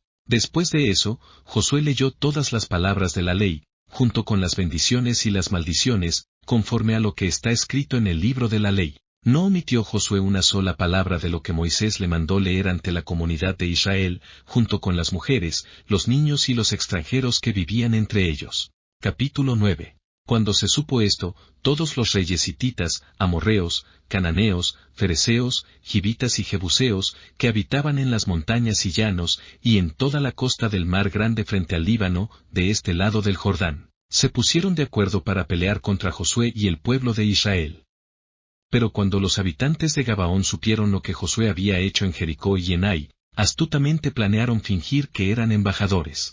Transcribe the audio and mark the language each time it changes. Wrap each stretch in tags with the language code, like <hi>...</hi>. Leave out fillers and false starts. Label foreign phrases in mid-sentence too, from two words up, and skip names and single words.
<es>Después de eso, Josué leyó todas las palabras de la ley, junto con las bendiciones y las maldiciones, conforme a lo que está escrito en el libro de la ley. No omitió Josué una sola palabra de lo que Moisés le mandó leer ante la comunidad de Israel, junto con las mujeres, los niños y los extranjeros que vivían entre ellos. Capítulo 9. Cuando se supo esto, todos los reyes hititas, amorreos, cananeos, fereceos, gibitas y jebuseos, que habitaban en las montañas y llanos, y en toda la costa del mar grande frente al Líbano, de este lado del Jordán, se pusieron de acuerdo para pelear contra Josué y el pueblo de Israel. Pero cuando los habitantes de Gabaón supieron lo que Josué había hecho en Jericó y en Ai, astutamente planearon fingir que eran embajadores.</es>